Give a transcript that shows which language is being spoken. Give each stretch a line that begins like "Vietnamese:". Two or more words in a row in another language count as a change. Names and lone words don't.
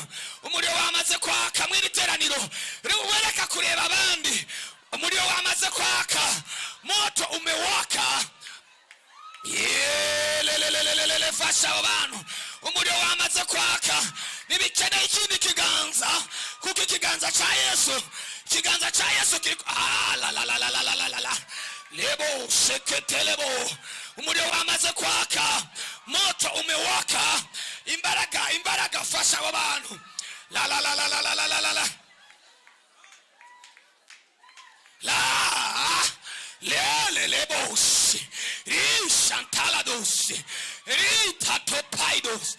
Kinyarwanda: Umuriro wamaze kwaka mw'iri teraniro, wereka kureba abandi. Umuriro wamaze kwaka,
Swahili: moto umewaka.
Kinyarwanda: Yelelelelele fasha abo bantu. Umuriro wamaze kwaka. Nibikeneye ikindi kiganza, kuko ikiganza cha Yesu kiriko la lebo seketelebo. Umuriro wamaze kwaka,
Swahili: moto umewaka.
Kinyarwanda: Imbaraga fasha abo bantu. Lelelebos rishantalados ritatopaidos.